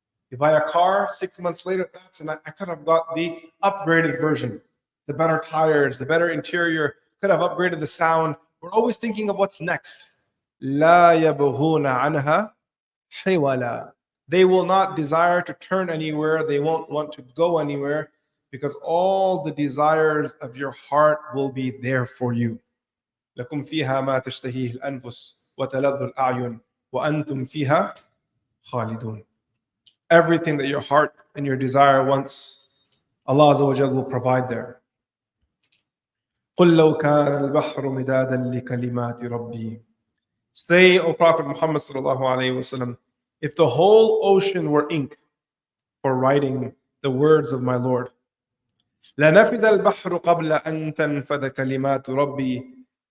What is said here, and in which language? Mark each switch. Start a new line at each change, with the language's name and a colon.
English: You buy a car, 6 months later, I could have got the upgraded version, the better tires, the better interior, could have upgraded the sound. We're always thinking of what's next.
Arabic: لا يبغون عنها حولا.
English: They will not desire to turn anywhere. They won't want to go anywhere because all the desires of your heart will be there for you.
Arabic: لكم فيها ما تشتهيه الأنفس وتلذ الأعين وأنتم فيها خالدون.
English: Everything that your heart and your desire wants, Allah Azza wa Jalla will provide there.
Arabic: قُلْ لَوْ كَانَ الْبَحْرُ مِدَادًا لِكَلِمَاتِ رَبِّي.
English: Say, O Prophet Muhammad sallallahu alayhi wa sallam, if the whole ocean were ink for writing the words of my Lord,
Arabic: لَنَفِدَ الْبَحْرُ قَبْلَ أَن تَنْفَدَ كَلِمَاتُ رَبِّي.